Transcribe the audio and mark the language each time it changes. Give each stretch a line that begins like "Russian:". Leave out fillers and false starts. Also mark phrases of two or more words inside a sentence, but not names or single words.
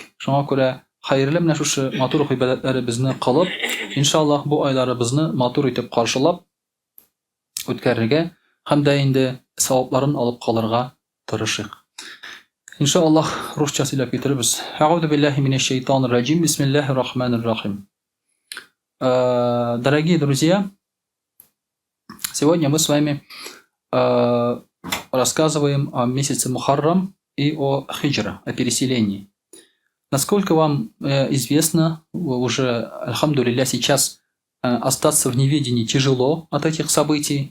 Tatar: Шуңа күрә хәерле менә шушы матур гыйбадәтләребезне кылып, иншааллаһ бу айларыбызны матур итеп каршылап үткәрергә һәм дә инде савапларын алып калырга тырышыйк. Иншааллаһ русча сөйләп китербез.
Arabic: أعوذ بالله من الشيطان الرجيم. بسم الله الرحمن الرحيم.
Russian: Дорогие друзья, сегодня мы с вами рассказываем о месяце Мухаррам и о хиджра, о переселении. Насколько вам известно, уже, альхамдулилля, сейчас остаться в неведении тяжело от этих событий.